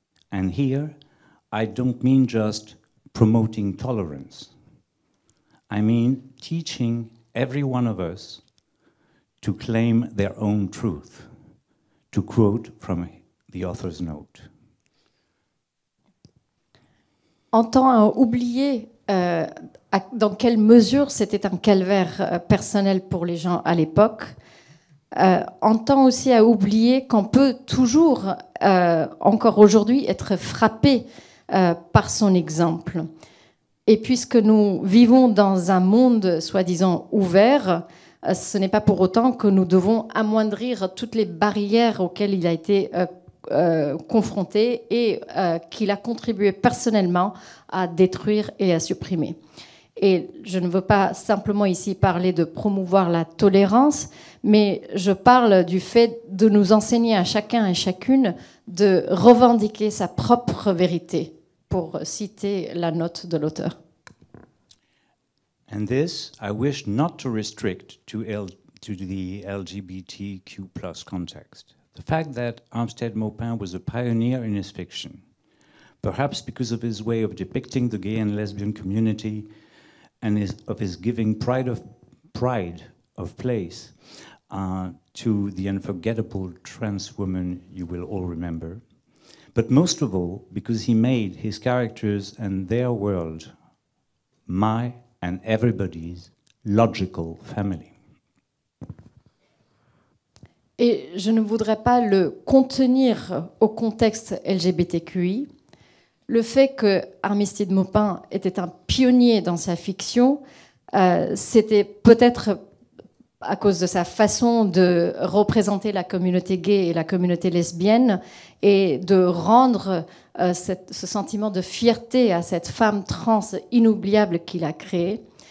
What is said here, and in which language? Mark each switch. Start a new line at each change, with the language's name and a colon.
English: And here, I don't mean just promoting tolerance. I mean teaching every one of us to claim their own truth, to quote from the author's note.
French: Entend à oublier dans quelle mesure c'était un calvaire personnel pour les gens à l'époque, entend aussi à oublier qu'on peut toujours, encore aujourd'hui, être frappé par son exemple. Et puisque nous vivons dans un monde soi-disant ouvert, ce n'est pas pour autant que nous devons amoindrir toutes les barrières auxquelles il a été confronté et qu'il a contribué personnellement à détruire et à supprimer. Et je ne veux pas simplement ici parler de promouvoir la tolérance, mais je parle du fait de nous enseigner à chacun et chacune de revendiquer sa propre vérité, pour citer la note de l'auteur.
English: And this I wish not to restrict to the LGBTQ+ context. The fact that Armstead Maupin was a pioneer in his fiction, perhaps because of his way of depicting the gay and lesbian community and of his giving pride of place to the unforgettable trans woman you will all remember, but most of all because he made his characters and their world my and everybody's logical family.
French: Et je ne voudrais pas le contenir au contexte LGBTQI. Le fait que Armstead Maupin était un pionnier dans sa fiction, c'était peut-être à cause de sa façon de représenter la communauté gay et la communauté lesbienne et de rendre ce sentiment de fierté à cette femme trans inoubliable qu'il a créée.